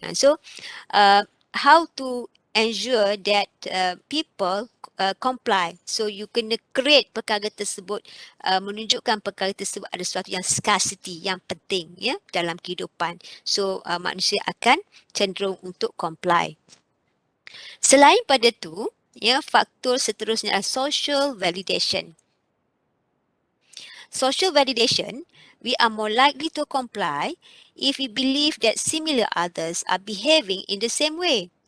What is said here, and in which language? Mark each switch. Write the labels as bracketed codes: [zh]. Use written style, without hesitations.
[en] So how to ensure that people comply. [ms] So you kena create perkara tersebut, menunjukkan perkara tersebut ada sesuatu yang scarcity, yang penting, ya, dalam kehidupan. So manusia akan cenderung untuk comply. Selain pada tu, ya, faktor seterusnya adalah social validation. [en] Social validation, we are more likely to comply if we believe that similar others are behaving in the same way.